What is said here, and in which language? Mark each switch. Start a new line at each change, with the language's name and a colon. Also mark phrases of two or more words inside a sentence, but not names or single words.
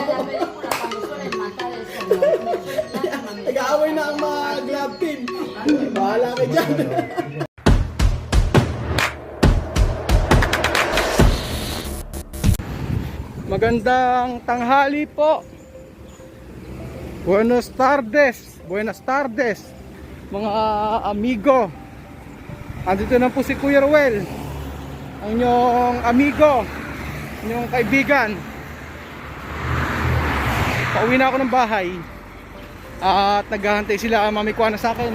Filipino: Nag-aaway na ang mga
English: glove team.
Filipino: Bahala ka dyan. Magandang tanghali po.
Spanish: Buenos tardes. Buenas tardes,
Filipino: mga amigo. Andito na po si Kuya Ruel, ang inyong amigo, inyong kaibigan. Pauwi na ako ng bahay at naghahantay sila Mami Kuana sa akin.